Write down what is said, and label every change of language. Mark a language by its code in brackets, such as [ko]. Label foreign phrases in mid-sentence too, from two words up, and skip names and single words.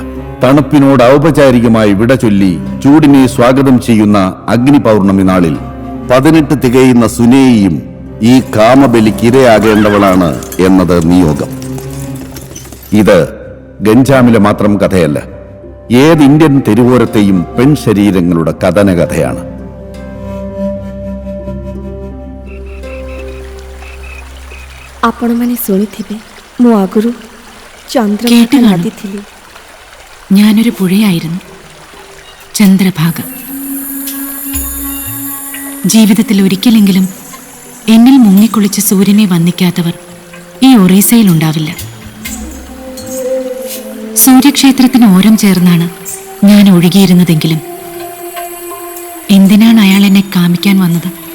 [ml] തണുപ്പിനോട് ഔപചാരികമായി വിട ചൊല്ലി ചൂടിനെ സ്വാഗതം ചെയ്യുന്ന അഗ്നി പൗർണമി നാളിൽ 18 തികയുന്ന സുനേയിയും ഈ കാമബലിക്കിരയാകേണ്ടവളാണ് എന്നത് നിയോഗം. ഇത് ഗഞ്ചാമിലെ മാത്രം കഥയല്ല, ഏത് ഇന്ത്യൻ തെരുവോരത്തെയും പെൺശരീരങ്ങളുടെ കഥനകഥയാണ്. [or] ଆପଣମାନେ ଶୁଣିଥିବେ, ମୁଁ ଆଗରୁ ଚନ୍ଦ୍ରଭାଗ ନଦୀ ଥିଲି. [ml] ഞാനൊരു പുഴയായിരുന്നു, ചന്ദ്രഭാഗ. ജീവിതത്തിൽ ഒരിക്കലെങ്കിലും എന്നിൽ മുങ്ങിക്കുളിച്ച് സൂര്യനെ വന്ദിക്കാത്തവർ ഈ ഒറീസയിലുണ്ടാവില്ല. സൂര്യക്ഷേത്രത്തിന് ഓരം ചേർന്നാണ് ഞാൻ ഒഴുകിയിരുന്നതെങ്കിലും എന്തിനാണ് അയാൾ എന്നെ കാമിക്കാൻ വന്നത്?